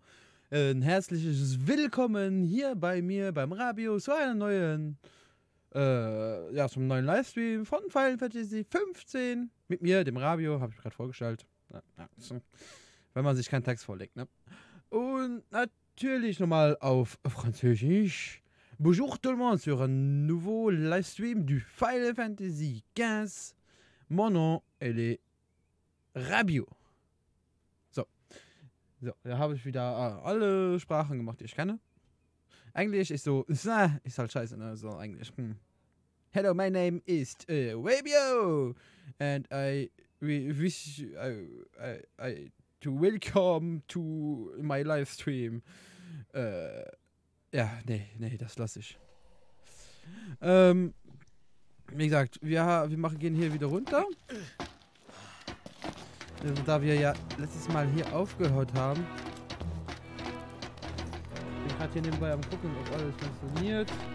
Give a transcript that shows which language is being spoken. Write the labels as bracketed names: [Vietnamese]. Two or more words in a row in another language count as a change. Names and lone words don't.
[German] Ein herzliches Willkommen hier bei mir beim Rabio zu einem neuen, zum neuen Livestream von Final Fantasy 15. Mit mir, dem Rabio, habe ich gerade vorgestellt. So. Wenn man sich keinen Text vorlegt, ne? Und natürlich nochmal auf Französisch. [French] Bonjour tout le monde sur un nouveau livestream du Final Fantasy 15. Mon nom, elle est Rabio. [German] So, da habe ich wieder alle Sprachen gemacht, die ich kenne. Englisch ist so, ist halt scheiße, ne? So Englisch. [English] Hello, my name is Rabio. And I wish to welcome to my livestream. [German] Ja, nee, das lasse ich. Wie gesagt, wir gehen hier wieder runter. Da wir ja letztes Mal hier aufgehört haben. Ich bin gerade hier nebenbei am gucken, ob alles funktioniert.